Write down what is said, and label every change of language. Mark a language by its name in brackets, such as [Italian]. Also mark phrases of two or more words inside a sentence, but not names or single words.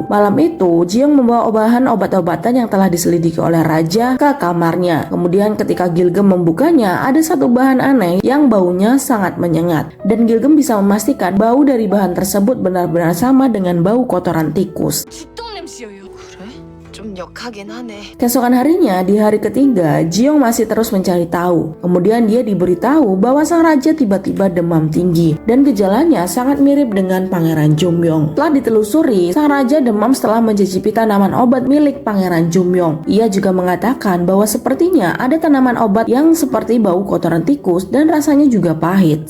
[Indonesian] Malam itu, Ji-young membawa bahan obat-obatan yang telah diselidiki oleh raja ke kamarnya. Kemudian ketika Gilgem membukanya, ada satu bahan aneh yang baunya sangat menyengat. Dan Gilgem bisa memastikan bau dari bahan tersebut benar-benar sama dengan bau kotoran tikus. [Korean] 죽똥 냄새예요. 그래? 좀 역하긴 하네. [Indonesian] Keesokan harinya, di hari ketiga, Ji-young masih terus mencari tahu. Kemudian dia diberitahu bahwa sang raja tiba-tiba demam tinggi dan gejalanya sangat mirip dengan Pangeran Jumyong. Setelah ditelusuri, sang raja demam setelah mencicipi tanaman obat milik Pangeran Jumyong. Ia juga mengatakan bahwa sepertinya ada tanaman obat yang seperti bau kotoran tikus dan rasanya juga pahit.